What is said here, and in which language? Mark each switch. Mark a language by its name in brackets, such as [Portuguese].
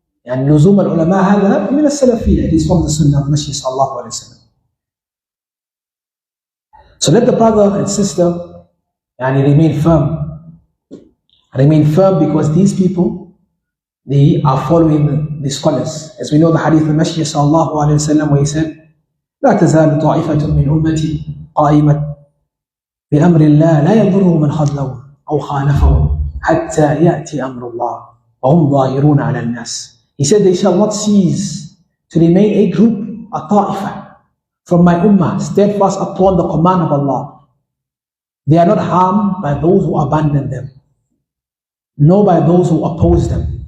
[English] And luzum al-ulama [Arabic] هذا من السلفية, [English] it is from the sunnah of the Messenger sallallahu alayhi wa sallam. So let the brother and sister remain firm. Remain firm, because these people, they are following the scholars. As we know the hadith of the Messenger sallallahu alayhi wa sallam, where he said, [Arabic] لا تزال طائفة من أمتي قائمة بأمر الله لا يضره من خذلهم أو خالفهم حتى يأتي أمر الله وهم ظاهرون على الناس. [English] He said, they shall not cease to remain a group, a ta'ifa, from my ummah, steadfast upon the command of Allah. They are not harmed by those who abandon them, nor by those who oppose them.